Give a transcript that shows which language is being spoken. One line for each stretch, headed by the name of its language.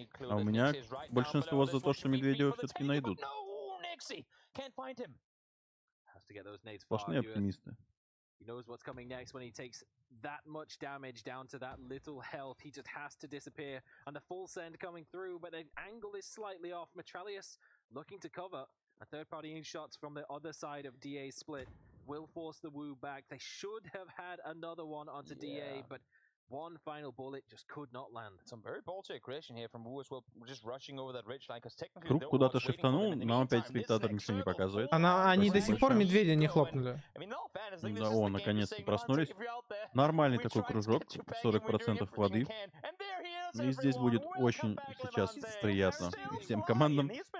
Russian: А у меня большинство за то, что медведя все-таки найдут. Сплошные оптимисты.
English: He knows what's coming next when he takes that much damage down to that little health. He just has to disappear. And the full send coming through, but the angle is slightly off. Metralius looking to cover. A third-party shots from the other side of DA's split will force the Wu back. They should have had another one onto DA, but one final bullet just could not land. Some very ballsy aggression here from Wu as well, just rushing over that ridge line, because technically
Russian: Круг куда-то шифтанул, нам опять спектатор ничего не показывает. Они до сих пор медведя не хлопнули. Да, о, наконец-то проснулись. Нормальный такой кружок, 40% воды. И здесь будет очень сейчас приятно всем командам.